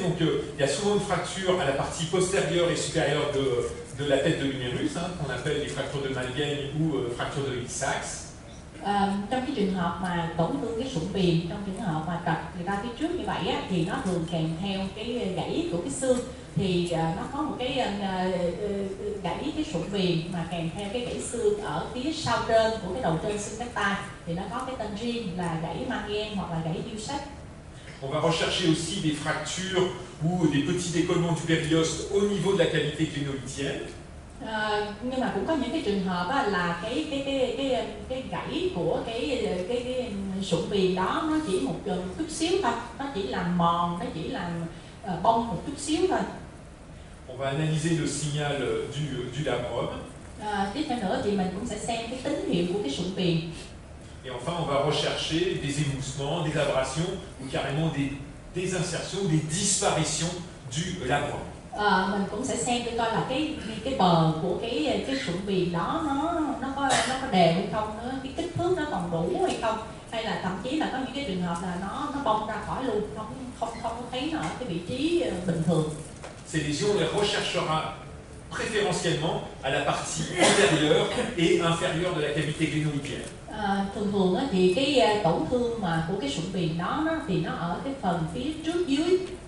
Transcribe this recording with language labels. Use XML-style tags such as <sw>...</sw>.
<fr>Donc, il y a souvent une fracture à la partie postérieure et supérieure de la tête de l'humérus, qu'on appelle les fractures de Malgaigne ou fractures de Hill-Sachs.</fr> <vi>Trong cái trường hợp mà tổn thương cái sụn viền, trong trường hợp mà trật ra phía trước như vậy á, thì nó thường kèm theo cái gãy của cái xương. Thì nó có một cái gãy cái sụn viền mà kèm theo cái gãy xương ở phía sau trên của cái đầu trên xương cánh tay, thì nó có cái tên riêng là gãy Malgaigne hoặc là gãy Hill-Sachs.</vi> <fr>On va rechercher aussi des fractures ou des petits décollements du périoste au niveau de la cavité gléno-litienne.</fr> <vi>Nhưng mà cũng có những cái trường hợp á, là cái gãy của cái sụn viền đó nó chỉ một chút xíu thôi, nó chỉ làm mòn, nó chỉ làm bong một chút xíu thôi.</vi> <fr>On va analyser le signal du labrum.</fr> <vi>Tiếp theo nữa thì mình cũng sẽ xem cái tín hiệu của cái sụn viền.</vi> <fr>Et enfin, on va rechercher des émoussements, des abrasions ou carrément des insertions ou des disparitions du labrum.</fr> <vi>Mình cũng sẽ xem để coi là cái bờ của cái sụn viền đó nó có đều hay không nữa, cái kích thước nó còn đủ hay không, hay là thậm chí là có những cái trường hợp là nó bong ra khỏi luôn, không thấy nó ở cái vị trí bình thường.</vi> <fr>Ces lésions, on les recherchera préférentiellement à la partie antérieure et inférieure de la cavité gléno-litienne.</fr> <vi>Thường thì cái tổn thương mà của cái sụn viền đó thì nó ở cái phần phía trước dưới.</vi>